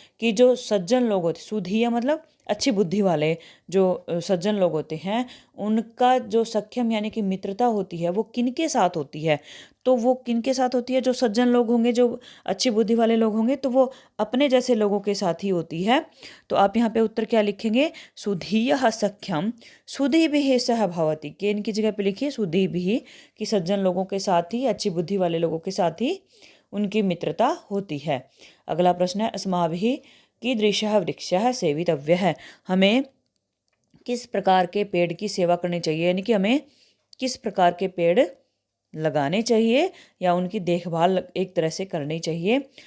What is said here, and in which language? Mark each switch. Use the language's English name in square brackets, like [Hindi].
[Hindi] कि जो सज्जन लोग होते, सुधीय मतलब अच्छी बुद्धि वाले जो सज्जन लोग होते हैं, उनका जो सख्यम यानी कि मित्रता होती है वो किनके साथ होती है? तो वो किनके साथ होती है? जो सज्जन लोग होंगे, जो अच्छी बुद्धि वाले लोग होंगे, तो वो अपने जैसे लोगों के साथ ही होती है। तो आप यहाँ पे उत्तर क्या लिखेंगे? [Sanskrit] सुधीयः सख्यम सुधीभिः सह भवति। [Hindi] केन की जगह पे लिखिए सुधीभिः। कि सज्जन लोगों के साथ ही, अच्छी बुद्धि वाले लोगों के साथ ही उनकी मित्रता होती है। अगला प्रश्न है, [Sanskrit] अस्माभिः कीदृशः वृक्षः सेवितव्यः, [Hindi] हमें किस प्रकार के पेड़ की सेवा करनी चाहिए, यानी कि हमें किस प्रकार के पेड़ लगाने चाहिए या उनकी देखभाल एक तरह से करनी चाहिए।